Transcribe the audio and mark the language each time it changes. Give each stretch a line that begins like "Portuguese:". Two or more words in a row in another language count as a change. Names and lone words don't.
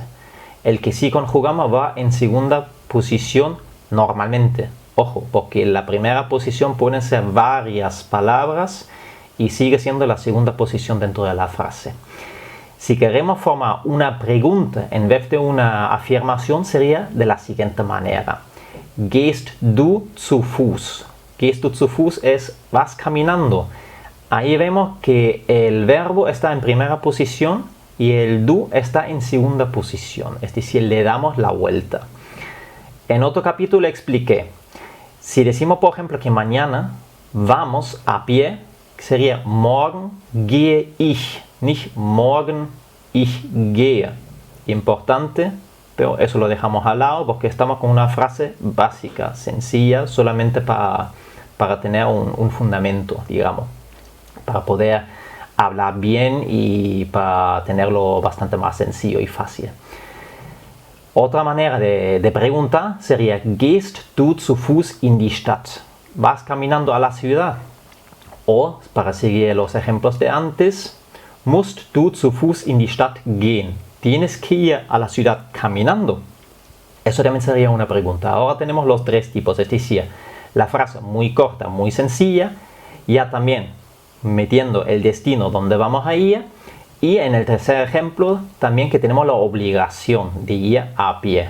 Spanish: El que sí conjugamos va en segunda posición normalmente. Ojo, porque en la primera posición pueden ser varias palabras y sigue siendo la segunda posición dentro de la frase. Si queremos formar una pregunta en vez de una afirmación, sería de la siguiente manera.
German: Gehst du zu Fuß? Gehst du zu Fuß
Spanish: es vas caminando. Ahí vemos que el verbo está en primera posición y el du está en segunda posición. Es decir, le damos la vuelta. En otro capítulo expliqué. Si decimos, por ejemplo, que mañana vamos a pie, sería
German: morgen gehe ich. Nicht morgen ich gehe.
Spanish: Importante, pero eso lo dejamos al lado porque estamos con una frase básica, sencilla, solamente para tener un fundamento, digamos, para poder hablar bien y para tenerlo bastante más sencillo y fácil. Otra manera de preguntar sería,
German: ¿gehst du zu Fuß in die Stadt?
Spanish: ¿Vas caminando a la ciudad? O, para seguir los ejemplos de antes,
German: musst du zu Fuß in die Stadt gehen?
Spanish: ¿Tienes que ir a la ciudad caminando? Eso también sería una pregunta. Ahora tenemos los tres tipos, es decir, la frase muy corta, muy sencilla, ya también metiendo el destino donde vamos a ir, y en el tercer ejemplo también que tenemos la obligación de ir a pie.